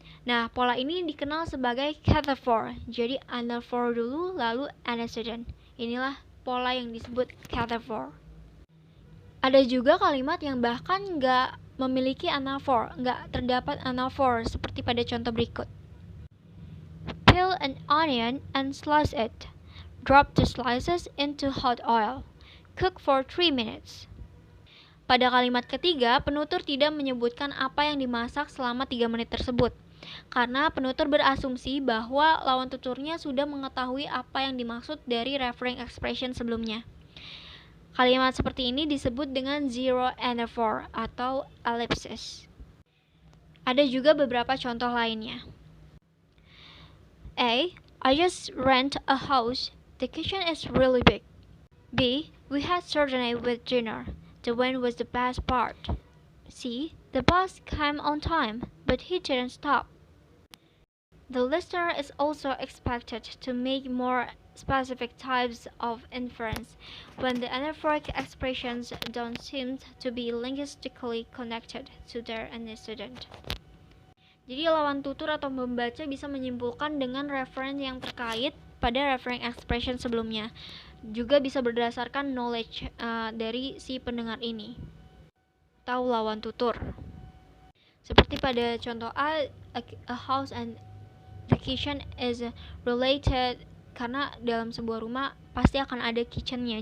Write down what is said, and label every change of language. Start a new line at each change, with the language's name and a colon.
Indonesian: Nah, pola ini dikenal sebagai cataphor. Jadi anaphor dulu, lalu antecedent. Inilah pola yang disebut cataphor. Ada juga kalimat yang bahkan nggak memiliki anaphor, nggak terdapat anaphor, seperti pada contoh berikut.
English: Peel an onion and slice it. Drop the slices into hot oil. Cook for 3 minutes.
Indonesian: Pada kalimat ketiga, penutur tidak menyebutkan apa yang dimasak selama 3 menit tersebut, karena penutur berasumsi bahwa lawan tuturnya sudah mengetahui apa yang dimaksud dari referring expression sebelumnya. Kalimat seperti ini disebut dengan zero anaphor atau ellipsis. Ada juga beberapa contoh lainnya.
English: A. I just rent a house. The kitchen is really big. B. We had sardine with dinner. The wind was the best part. C. The bus came on time, but he didn't stop. The listener is also expected to make more specific types of inference when the anaphoric expressions don't seem to be linguistically connected to their antecedent.
Indonesian: Jadi lawan tutur atau membaca bisa menyimpulkan dengan referen yang terkait pada referring expression sebelumnya. Juga bisa berdasarkan knowledge dari si pendengar ini. Tahu lawan tutur. Seperti pada contoh
English: A house and the kitchen is related,
Indonesian: karena dalam sebuah rumah pasti akan ada kitchennya.